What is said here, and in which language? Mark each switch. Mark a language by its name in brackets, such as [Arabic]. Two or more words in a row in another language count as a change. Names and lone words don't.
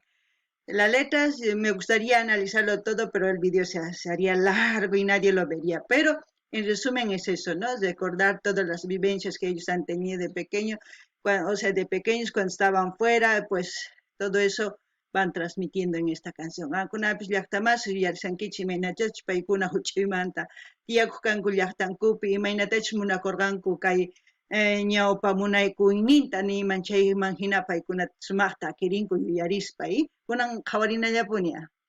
[Spanish] Las letras me gustaría analizarlo todo, pero el vídeo se haría largo y nadie lo vería. Pero en resumen es eso, ¿no? Recordar todas las vivencias que ellos han tenido de pequeño, o sea, de pequeños cuando estaban fuera, pues todo eso van transmitiendo en esta canción. [Quechua] Ankunapish llaqtamas yarsankichi imaynatach paykuna huch'uymanta tiyakuq kanku llaqtankupi imaynatach munakurqanku kay ñawpa munaykuyninta niyman chayman hina paykunata sumaqta akirinku yuyarispa kunan qhawarinallapuni.